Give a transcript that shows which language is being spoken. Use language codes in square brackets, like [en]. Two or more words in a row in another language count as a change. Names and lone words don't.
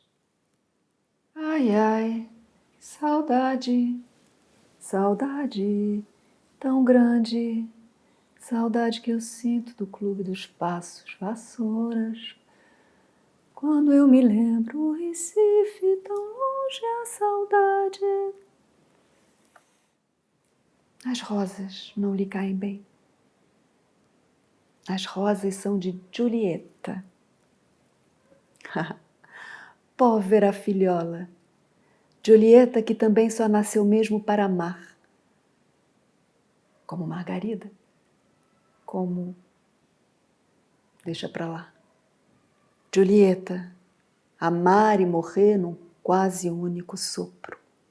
[pt] Ai, ai, saudade, saudade tão grande, saudade que eu sinto do Clube dos Passos Vassouras. Quando eu me lembro o Recife, tão longe a saudade. As rosas não lhe caem bem. As rosas são de Giulietta. Povera filhola. Giulietta que também só nasceu mesmo para amar. Como Margarida. Como... Deixa pra lá. Giulietta, amar e morrer num quase único sopro.